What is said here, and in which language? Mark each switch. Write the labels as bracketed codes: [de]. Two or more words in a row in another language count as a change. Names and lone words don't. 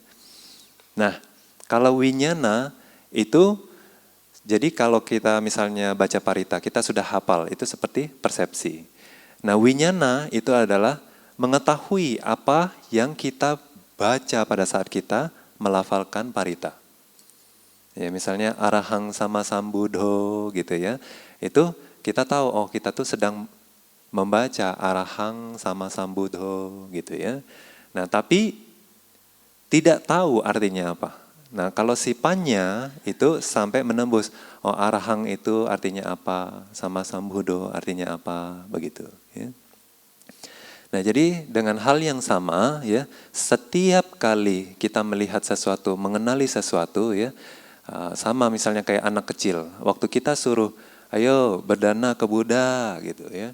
[id] Nah, kalau winyana itu, jadi kalau kita misalnya baca parita, kita sudah hafal, itu seperti persepsi. Nah, winyana itu adalah mengetahui apa yang kita baca pada saat kita melafalkan parita. Ya, misalnya [pi] arahang sama sambuddho [id] gitu ya. Itu kita tahu, oh kita tuh sedang membaca [pi] arahang sama sambuddho [id] gitu ya. Nah, tapi tidak tahu artinya apa. Nah, kalau sipanya itu sampai menembus, oh arahang itu artinya apa, [pi] sama sambuddho [id] artinya apa, begitu ya. Nah, jadi dengan hal yang sama ya, setiap kali kita melihat sesuatu, mengenali sesuatu ya, sama misalnya kayak anak kecil, waktu kita suruh, ayo berdana ke Buddha gitu ya.